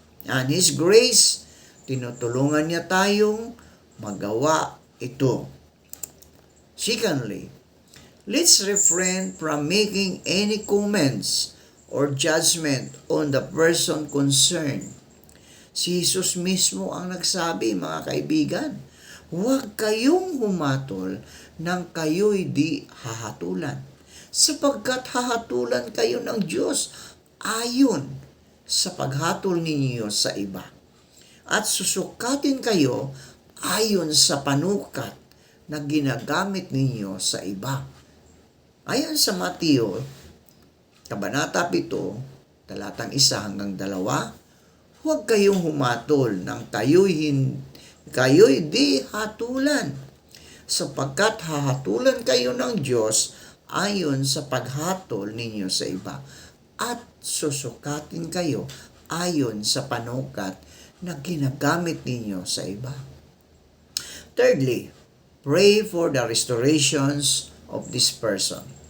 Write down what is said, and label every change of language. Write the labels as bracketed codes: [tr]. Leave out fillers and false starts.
[en] And His grace, [tl] tinutulungan niya tayong magawa ito. [en] Secondly, let's refrain from making any comments or judgment on the person concerned. [tl] Si Jesus mismo ang nagsabi, mga kaibigan, huwag kayong humatol nang kayo'y di hahatulan, sapagkat hahatulan kayo ng Diyos ayon sa paghatol ninyo sa iba, at susukatin kayo ayon sa panukat na ginagamit ninyo sa iba. Ayon sa Mateo, Kabanata 7, talatang 1 hanggang 2, huwag kayong humatol nang kayo'y di hatulan, sapagkat hahatulan kayo ng Diyos ayon sa paghatol ninyo sa iba, at susukatin kayo ayon sa panukat na ginagamit ninyo sa iba. [en] Thirdly, pray for the restorations of this person.